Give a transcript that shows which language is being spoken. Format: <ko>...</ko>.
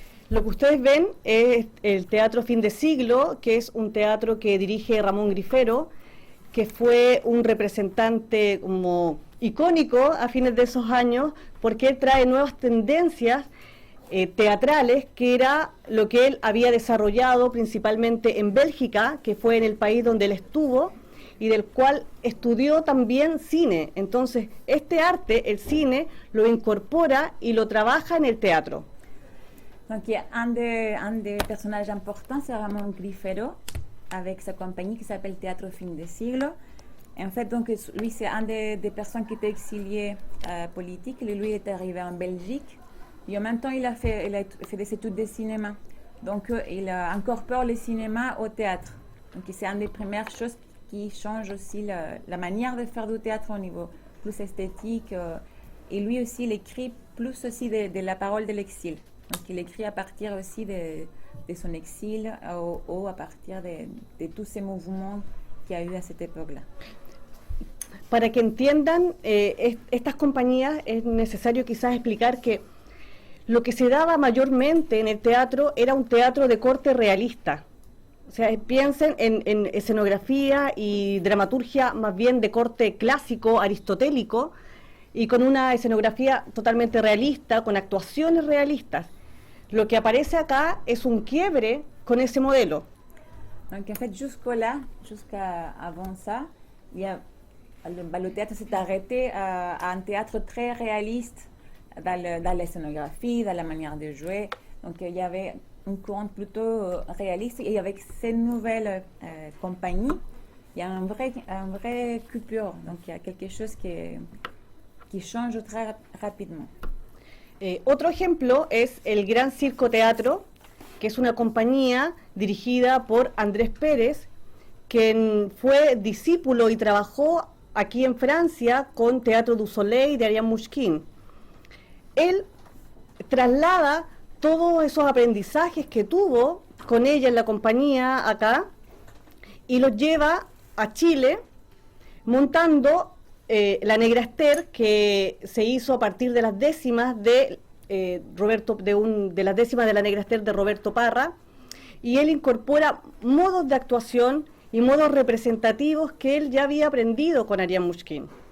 <es>Lo que ustedes ven es el Teatro Fin de Siglo, que es un teatro que dirige Ramón Grifero, que fue un representante como icónico a fines de esos años, porque él trae nuevas tendencias teatrales, que era lo que él había desarrollado principalmente en Bélgica, que fue en el país donde él estuvo, y del cual estudió también cine. Entonces, este arte, el cine, lo incorpora y lo trabaja en el teatro.</es> <fr>Donc, il y a un des personnages importants, c'est Ramón Grifero, avec sa compagnie qui s'appelle Théâtre Fin de Siglo. Et en fait, donc, lui, c'est un des personnes qui était exilié politique. Lui est arrivé en Belgique. Et en même temps, il a fait des études de cinéma. Donc, il incorpore le cinéma au théâtre. Donc, c'est une des premières choses qui change aussi la manière de faire du théâtre au niveau plus esthétique. Et lui aussi, il écrit plus aussi de la parole de l'exil. Donc, il écrit à partir aussi de son exil ou à partir de tous ces mouvements qu'il y a eu à cette époque-là.</fr> <es>Para que entiendan estas compañías, es necesario quizás explicar que lo que se daba mayormente en el teatro era un teatro de corte realista. O sea, piensen en escenografía y dramaturgia más bien de corte clásico, aristotélico, y con una escenografía totalmente realista, con actuaciones realistas. Lo que aparece acá es un quiebre con ese modelo.</es> <fr>Donc en fait, jusqu'à avant ça, le théâtre s'est arrêté à un théâtre très réaliste dans la scénographie, dans la manière de jouer. Donc il y avait un courant plutôt réaliste. Et avec ces nouvelles compagnies, il y a un vrai coupure. Donc il y a quelque chose qui change très rapidement.</fr> <es>Otro ejemplo es el Gran Circo Teatro, que es una compañía dirigida por Andrés Pérez, quien fue discípulo y trabajó aquí en Francia con Teatro du Soleil de Ariane Mouchkine. Él traslada todos esos aprendizajes que tuvo con ella en la compañía acá y los lleva a Chile montando La Negra Esther, que se hizo a partir de las décimas de las décimas de La Negra Esther de Roberto Parra, y él incorpora modos de actuación y modos representativos que él ya había aprendido con Ariane Mouchkine.</es>